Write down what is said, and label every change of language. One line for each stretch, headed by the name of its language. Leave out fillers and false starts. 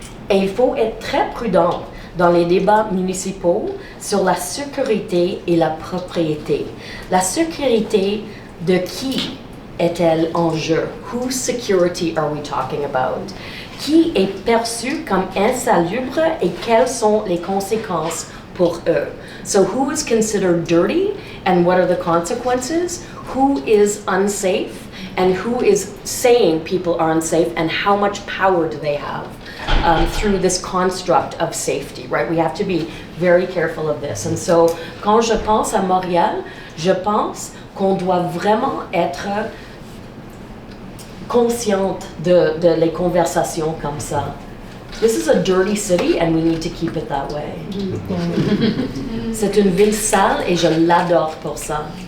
French: Et il faut être très prudent dans les débats municipaux sur la sécurité et la propriété. La sécurité de qui est-elle en jeu?
English: Whose security are we talking about?
French: Qui est perçu comme insalubre et quelles sont les conséquences pour eux?
English: So who is considered dirty and what are the consequences? Who is unsafe and who is saying people are unsafe and how much power do they have through this construct of safety, right? We have to be very careful of this. And so
French: quand je pense à Montréal, je pense qu'on doit vraiment être consciente de les conversations comme ça.
English: This is a dirty city and we need to keep it that way.
French: C'est une ville sale et je l'adore pour ça.